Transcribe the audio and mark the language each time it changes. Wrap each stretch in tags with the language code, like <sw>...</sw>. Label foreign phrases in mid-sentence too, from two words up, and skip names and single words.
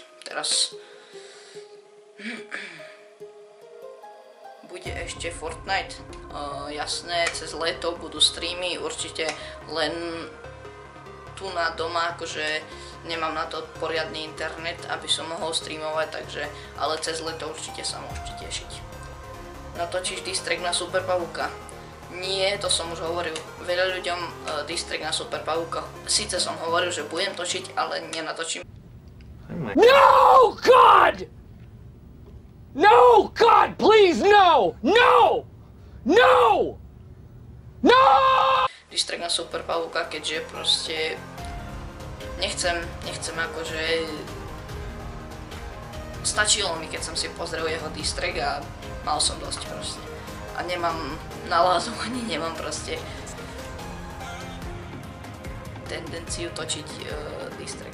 <sk>Teraz bude ešte Fortnite, jasné, cez leto budú streamy, určite len tu na doma, akože nemám na to poriadny internet, aby som mohol streamovať, takže, ale cez leto určite sa môžete tešiť. Natočíš distrek na Super Pavúka? Nie, to som už hovoril veľa ľuďom, distrek na Super Pavúka. Síce som hovoril, že budem točiť, ale nenatočím.</sk> <en>No, God! No, God, please, no! No! No! No!</en> <sk>Distrek na Super Pavúka, keďže proste nechcem akože stačilo mi, keď som si pozrel jeho distrek a mal som dosť proste. A nemám náladu, ani nemám proste tendenciu točiť distrek.</sk>